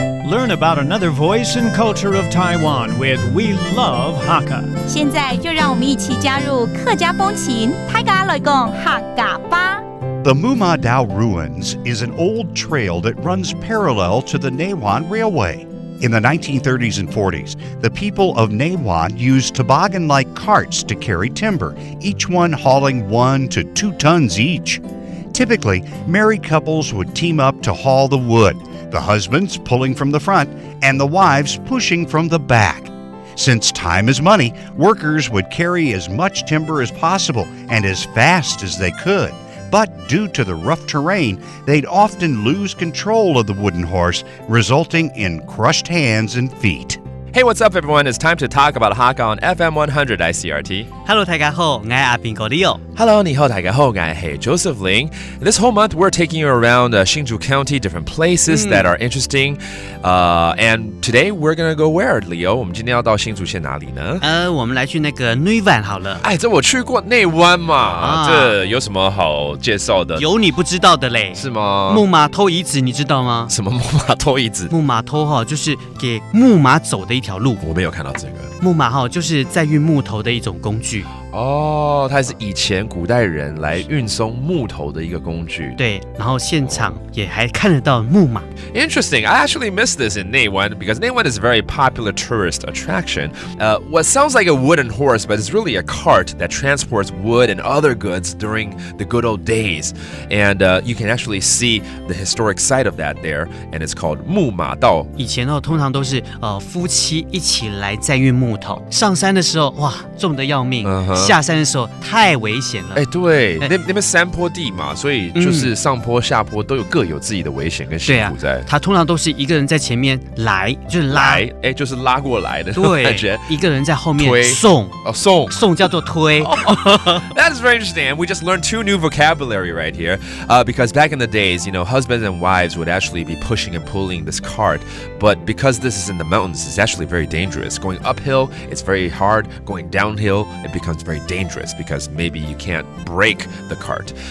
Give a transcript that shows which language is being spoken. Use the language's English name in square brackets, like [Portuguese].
[English] learn about another voice and culture of Taiwan with We Love Hakka. [Chinese] 现在就让我们一起加入客家风情，大家来讲客家吧。 [English] The Muma Dao Ruins is an old trail that runs parallel to the Neiwan Railway. In the 1930s and 40s, the people of Neiwan used toboggan-like carts to carry timber, each one hauling 1 to 2 tons each. Typically, married couples would team up to haul the wood, the husbands pulling from the front and the wives pushing from the back. Since time is money, workers would carry as much timber as possible and as fast as they could. But due to the rough terrain, they'd often lose control of the wooden horse, resulting in crushed hands and feet. Hey, what's up, everyone? It's time to talk about Hakka on FM 100 Icrt. [Chinese] Hello， 大家好，我係阿邊個 Leo。Hello，你好，大家好，我係 Joseph Ling. [English] This whole month, we're taking you around Hsinchu County, different places that are interesting. And today, we're gonna go where, Leo? [Chinese] 我们今天要到新竹县哪里呢？我们来去那个内湾好了。哎，这我去过内湾嘛，这有什么好介绍的？有你不知道的嘞？是吗？木马偷遗址你知道吗？什么木马偷遗址？木马偷就是给木马走的一条路。我没有看到这个。木马就是在运木头的一种工具。哦，它是以前古代人来运送木头的一个工具。对，然后现场也还看得到木马。 [English] Interesting. I actually missed this in Neiwan because Neiwan is a very popular tourist attraction. What sounds like a wooden horse, but it's really a cart that transports wood and other goods during the good old days. And you can actually see the historic site of that there, and it's called 木马道。 [Chinese] 以前通常都是夫妻一起来载运木头，上山的时候哇重得要命。下山的时候太危险了。哎，对，那边山坡地嘛，所以就是上坡下坡都有各有自己的危险跟辛苦在。他通常都是一个人在前面来，就是拉，哎，就是拉过来的感觉。一个人在后面送，送叫做推。 [English] That is very interesting, and we just learned 2 new vocabulary right here. Because back in the days, you know, husbands and wives would actually be pushing and pulling this cart, but because this is in the mountains, it's actually very dangerous. Going uphill, it's very hard. Going downhill, it becomes very dangerous because maybe you can't break the cart.